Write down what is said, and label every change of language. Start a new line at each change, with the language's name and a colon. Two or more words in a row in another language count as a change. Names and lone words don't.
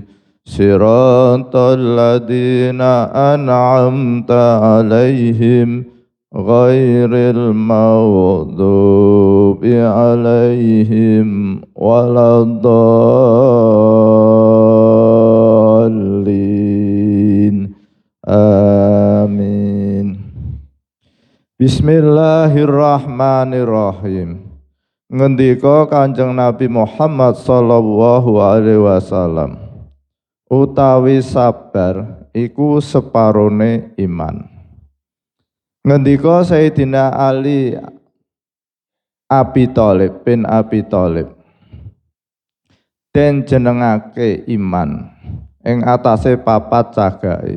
Arabic: صراط الذين أنعمت عليهم غير المغضوب عليهم ولا الضالين. Amin. بسم الله الرحمن الرحيم.
Javanese: Ngendika Kanjeng Nabi Muhammad
Arabic: صلى الله عليه وسلم,
Javanese: utawi sabar iku separone iman. Ngendika Sayyidina Ali Abi Thalib bin Abi Thalib, den jenengake iman ing atase papat cagahe.